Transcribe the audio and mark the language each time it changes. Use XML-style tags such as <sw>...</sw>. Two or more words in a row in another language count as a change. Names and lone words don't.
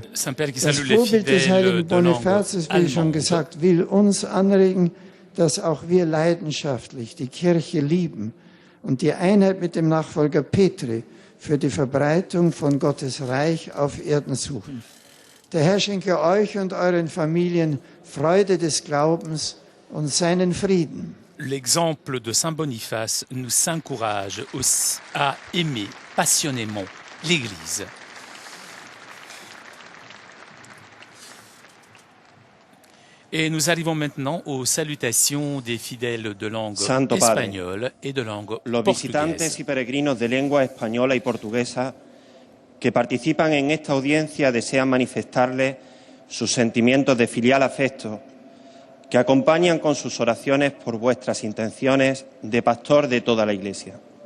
<de>Das Vorbild des heiligen Bonifatius, wie schon gesagt, will uns anregen, dass auch wir leidenschaftlich die Kirche lieben und die Einheit mit dem Nachfolger Petri für die Verbreitung von Gottes Reich auf Erden suchen. Der Herr schenke euch und euren Familien Freude des Glaubens und seinen Frieden.</de> <fr>L'exemple de Saint Boniface nous encourage à aimer passionnément l'Église. Et nous arrivons maintenant aux salutations des fidèles de langue espagnole et de langue</fr> <es>los visitantes y peregrinos de lengua española y portuguesa que participan en esta audiencia desean manifestarle sus sentimientos de filial afecto, que acompañan con sus oraciones por vuestras intenciones de pastor de toda la Iglesia.</es>